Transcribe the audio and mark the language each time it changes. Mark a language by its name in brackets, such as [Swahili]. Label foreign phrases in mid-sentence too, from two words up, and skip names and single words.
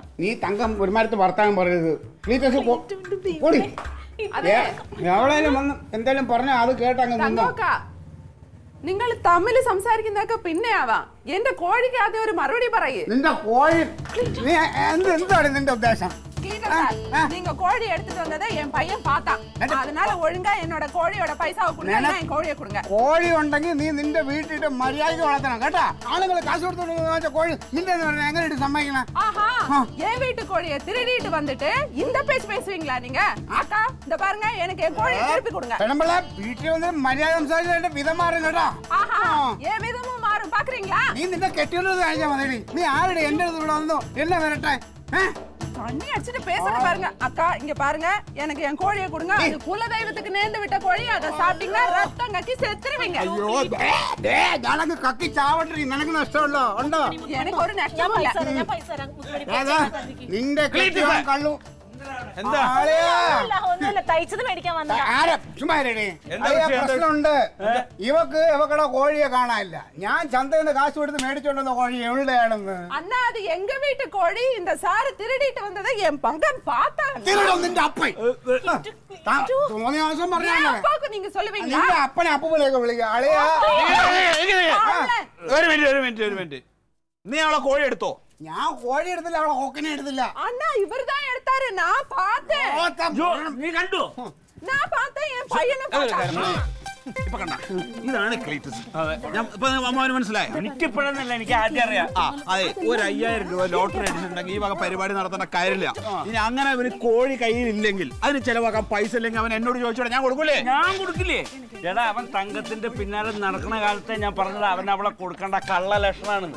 [Malayalam] നീ തങ്കം ഒരുമാരത്ത് വർത്താനം പറയരുത്. എവിടെയും വന്ന് എന്തായാലും പറഞ്ഞ അത് കേട്ടങ്ങ് നിന്നോ. നിങ്ങൾ തമ്മിൽ സംസാരിക്കുന്നതൊക്കെ പിന്നെ ആവാം. എന്റെ കോഴിക്ക് ആദ്യം ഒരു മറുപടി പറയേ. നിന്റെ കോഴി നീ എന്താണ് നിന്റെ ഉദ്ദേശം? [Tamil] நீங்க கோழி எடுத்துட்டு வந்ததை என் பையன் பார்த்தான். அதனால ஒழுங்கா என்னோட கோழியோட பைசாவை கொடுங்க, என் கோழியை கொடுங்க. [Malayalam] കോഴി ഉണ്ടെങ്കിൽ നീ നിന്റെ വീട്ടിട്ട് മര്യാദയ്ക്ക് വളർത്തണം കേട്ടാ. ആളുകൾ കാശ് കൊടുത്തു കോഴി നിന്റെ എങ്ങനെ സമ്മതിക്കണം? [Tamil] ஆஹா, என் வீட்டு கோழியை திருடிட்டு வந்துட்டு இந்த பேச்சு பேசுவீங்களா நீங்க? அக்கா இந்த பாருங்க, எனக்கு என் கோழியை திருப்பி கொடுங்க. [Malayalam] പെണ്ണുമ്പിള്ള വീട്ടിൽ വന്ന് മര്യാദ സംസാരിച്ചതിന്റെ വിധം മാറും കേട്ടാ. [Tamil] ஆஹா, என் விதமும் மாறும் பாக்குறீங்களா? [Malayalam] നീ നിന്റെ കെട്ടിയുള്ളത് കാണിച്ചാൽ മതി. നീ ആരുടെ എന്റെ അടുത്ത് ഇവിടെ വന്നോ എന്നെ വരട്ടെ. [Tamil] தண்ணி அடிச்சுட்டு பேசுற பாருங்க. அக்கா இங்க பாருங்க, எனக்கு என் கோழியை கொடுங்க. அது குல தெய்வத்துக்கு நேர்ந்து விட்ட கோழி. அதை சாப்பிட்டீங்கன்னா ரத்தம் கக்கி செத்துருவீங்க. [Malayalam] അയ്യോ ഞാനങ്ങ് കക്കി ചാവട്ടെ. നിനക്ക് നഷ്ടമുണ്ടോ? ഉണ്ടോ? [Tamil] எனக்கு ஒரு நஷ்டமும் இல்ல. [Malayalam] ഞാൻ പൈസ തരാം. നിന്റെ കെട്ടിയ കള്ളു എന്താ ഒന്നുമില്ല. തയ്ച്ചത് മേടിക്കാൻ വന്നതാ. പ്രശ്നമുണ്ട്. ഇവക്കടെ കോഴിയെ കാണാനില്ല. ഞാൻ ചന്തയിൽ നിന്ന് കാശ് കൊടുത്ത് മേടിച്ചോണ്ടെന്ന കോഴി എവിടെയാണെന്ന്. [Tamil] அண்ணா அது எங்க வீட்டு கோழி. இந்த சாரு திருடிட்டு வந்ததை என் மகன் பார்த்தான். [Malayalam] നിന്റെ അപ്പൻ തോന്നിയ ദിവസം പറഞ്ഞാൽ [Tamil] அப்பாவுக்கு நீங்க சொல்லுவீங்களா? [Malayalam] നിന്റെ അപ്പനെ അപ്പൂപ്പനെയൊക്കെ വിളിക്കുക. അളിയാ ഒരു മിനിറ്റ് നീ അവളെ കോഴി എടുത്തോ? ഞാൻ കോഴി എടുത്തില്ല, അവളെ കൊക്കിനെ എടുത്തില്ല. [Tamil] அண்ணா இவர்தான் எடுத்தாரு. நான் பார்த்தேன். [Malayalam] നീ കണ്ടു? [Tamil] நான் பார்த்தேன். என் பையனை [Malayalam] ഇപ്പൊ കണ്ട ഇതാണ് ക്ലീറ്റസ്. ഞാൻ ഇപ്പൊ അമ്മാവന് മനസ്സിലായോ? എനിക്കിപ്പോഴെന്നല്ല, എനിക്ക് ആദ്യം അറിയാം. ആ അതെ, ഒരു 5000 രൂപ ലോട്ടറി അടിച്ചിട്ടുണ്ടെങ്കിൽ ഈ വക പരിപാടി നടത്തേണ്ട കാര്യമില്ല. ഇനി അങ്ങനെ അവന് കോഴി കയ്യിലില്ലെങ്കിൽ അതിന് ചെലവാക്കാൻ പൈസ ഇല്ലെങ്കിൽ അവൻ എന്നോട് ചോദിച്ചോടെ ഞാൻ കൊടുക്കൂലേ? ഞാൻ കൊടുക്കില്ലേ? എടാ, അവൻ തങ്കത്തിന്റെ പിന്നാലെ നടക്കണ കാലത്തെ ഞാൻ പറഞ്ഞത് അവൻ അവളെ കൊടുക്കേണ്ട കള്ള ലക്ഷണാണെന്ന്.